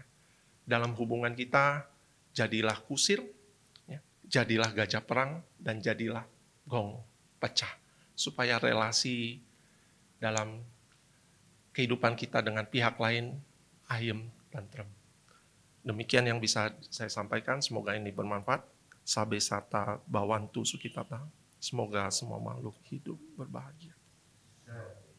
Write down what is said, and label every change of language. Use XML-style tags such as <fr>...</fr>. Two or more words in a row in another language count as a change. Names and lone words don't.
<id>Dalam hubungan kita, jadilah kusir, ya, jadilah gajah perang, dan jadilah gong pecah. Supaya relasi dalam kehidupan kita dengan pihak lain ayem dan tentrem. Demikian yang bisa saya sampaikan, semoga ini bermanfaat.</id> <pi>Sabe sata bawantu sukitata.</pi> <id>Semoga semua makhluk hidup berbahagia.</id>